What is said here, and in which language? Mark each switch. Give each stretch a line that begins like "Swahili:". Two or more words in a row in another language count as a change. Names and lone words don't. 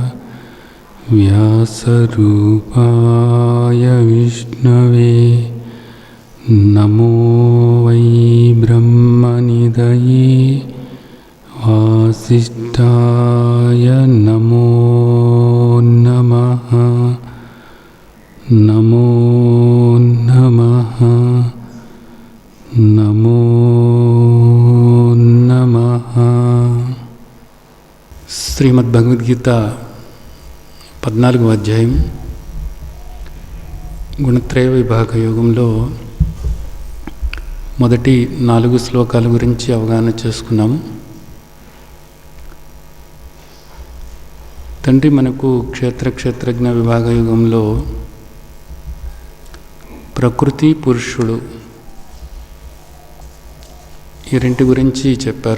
Sanskrit: व्यासरूपाय विष्णवे नमो वै ब्रह्मनिधये वासिष्ठाय नमो नमः। नमो नमः नमो नमः।
Telugu: శ్రీమద్భగవద్గీత 14వ అధ్యాయం గుణత్రయ విభాగ యోగంలో మొదటి 4 శ్లోకాల గురించి అవగాహన చేసుకున్నాము. తండ్రి మనకు క్షేత్రజ్ఞ విభాగ యుగంలో ప్రకృతి పురుషుడు ఈ రెంటి గురించి చెప్పారు.